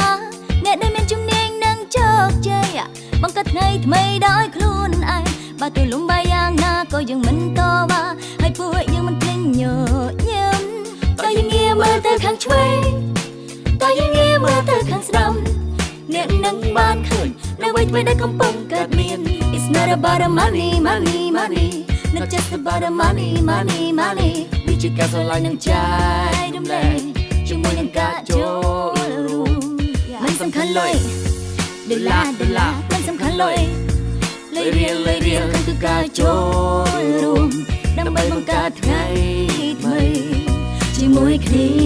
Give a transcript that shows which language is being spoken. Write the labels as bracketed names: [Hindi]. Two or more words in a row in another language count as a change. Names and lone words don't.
[Khmer] រអ្នកដែលមានជំនាញនឹងជោគជ័យបង្កើតថ្ងៃថ្មីដោយខ្លួនឯងបើទោះលំបាយយ៉ាងណាក៏យើងមិនតវ៉ា ហើយពួកយើងមិនភ្លេចញញឹមតើយើងងាកមើលទៅខាងឆ្វេងតើយើងងាកមើលទៅ ខាងស្ដាំអ្នកនឹងបានឃើញនៅអ្វីដែលកំពុងកើតមាន [English] It's not about the money money money not just about the money money money [Khmer] វាជាការស្រឡាញ់នឹងចែករំលែកជាមួយនឹងការចូលរួមមិនសំខាន់លុយដុល្លារមិនសំខាន់លុយលុយរៀលគឺការចូលរួមដើម្បីបង្កើតថ្ងៃថ្មីជាមួយគ្នា